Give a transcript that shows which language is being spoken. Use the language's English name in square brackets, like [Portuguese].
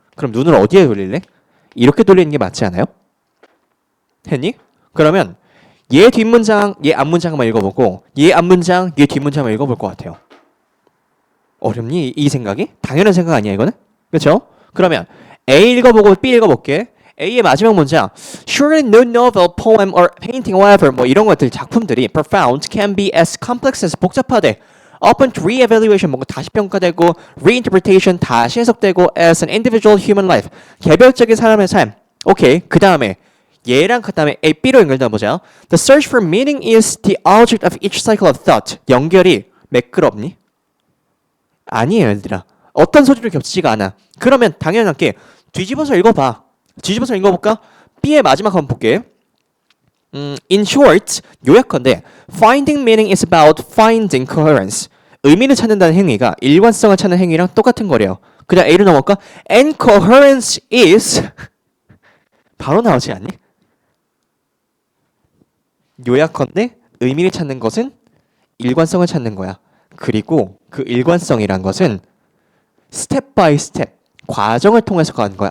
[Korean] 그럼 눈을 어디에 돌릴래? 이렇게 돌리는 게 맞지 않아요? 됐니? 그러면 얘 뒷문장, 얘 앞문장만 읽어보고 얘 앞문장, 얘 뒷문장만 읽어볼 것 같아요. 어렵니? 이 생각이? 당연한 생각 아니야 이거는? 그렇죠? 그러면 A 읽어보고 B 읽어볼게. A의 마지막 문장 [English] Surely no novel, poem, or painting, whatever [Korean] 뭐 이런 것들 작품들이 [English] profound can be as complex as [Korean] 복잡하대. [English] Open to re-evaluation [Korean] 뭔가 다시 평가되고 [English] reinterpretation [Korean] 다시 해석되고 [English] as an individual human life [Korean] 개별적인 사람의 삶. 오케이. 그 다음에 얘랑 그 다음에 A, B로 연결돼 보자. [English] The search for meaning is the object of each cycle of thought. [Korean] 연결이 매끄럽니? 아니에요, 얘들아. 어떤 소리를 겹치지가 않아. 그러면 당연하게 뒤집어서 읽어봐. 뒤집어서 읽어볼까? B의 마지막 한번 볼게. [English] In short, [Korean] 요약컨대 [English] finding meaning is about finding coherence. [Korean] 의미를 찾는다는 행위가 일관성을 찾는 행위랑 똑같은 거래요. 그다음 A로 넘어갈까? [English] And coherence is [Korean] 바로 나오지 않니? 요약컨대 의미를 찾는 것은 일관성을 찾는 거야. 그리고 그 일관성이란 것은 스텝 바이 스텝 과정을 통해서 가는 거야.